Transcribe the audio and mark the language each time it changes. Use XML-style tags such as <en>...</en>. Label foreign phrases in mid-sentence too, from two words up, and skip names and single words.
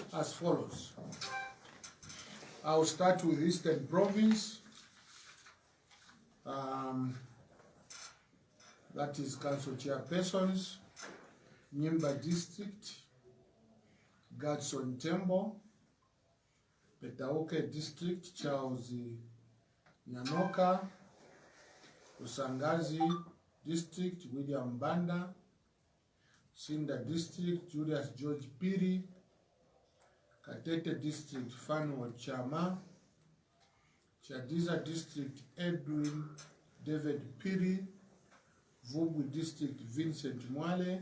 <en>as follows. I'll start with Eastern Province. That is Council Chairpersons. Nyimba District, Gadson Tembo. Petauke District, Charles Nyanoka. Usangazi District, William Banda. Sinda District, Julius George Piri. Katete District, Fanuel Chama. Chadiza District, Edwin David Piri. Vubu District, Vincent Mwale.</en>